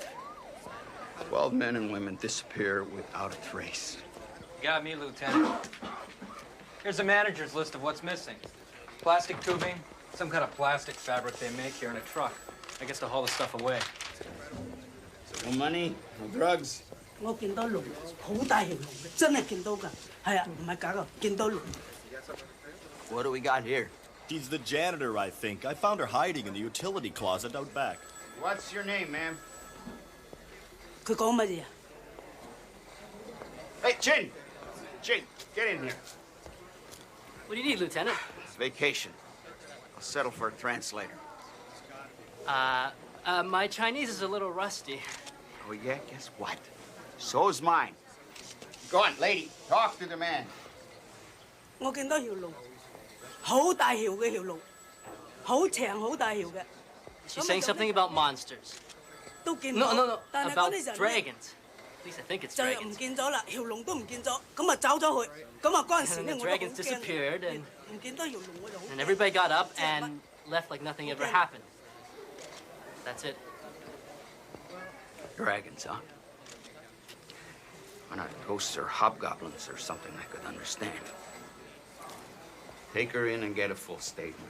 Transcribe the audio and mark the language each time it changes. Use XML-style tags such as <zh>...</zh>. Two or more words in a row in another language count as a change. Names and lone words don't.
<en>12 men and women disappear without a trace. Got me, Lieutenant. Here's a manager's list of what's missing. Plastic tubing, some kind of plastic fabric they make here in a truck. I guess to haul the stuff away. No money, no drugs.</en> <yue>我見到龍，好大條龍嘅，真係見到㗎。係啊，唔係假㗎，見到龍。</yue> <en>What do we got here? He's the janitor, I think. I found her hiding in the utility closet out back. What's your name, ma'am?</en> <yue>佢講乜嘢啊？</yue> <en>Hey, Chin! Chin, get in here. What do you need, Lieutenant? Vacation. I'll settle for a translator. My Chinese is a little rusty. Oh, yeah? Guess what? So's mine. Go on, lady. Talk to the man.</en> <yue>我見到條龍，好大條嘅條龍，好長好大條嘅。</yue> <en>She's saying something about monsters.</en> <yue>都見到。</yue> <en>No.</en> <yue>但係</yue> <en>About</en> <yue>嗰啲人</yue> <en>dragons. At least I think it's</en> <yue>就係</yue> <en>dragons.</en> <yue>唔見咗啦，條龍都唔見咗，咁啊走咗去，咁啊嗰陣時</yue> <en>And 咧 the</en> <yue>我都好</yue> <en>dragons</en> <yue>驚，</yue> <en>disappeared, and</en> <yue>唔見到條龍我就好驚。</yue> <en>everybody got up and left like nothing ever happened. That's it. Dragons, huh? Why not ghosts or hobgoblins or something I could understand? Take her in and get a full statement.</en>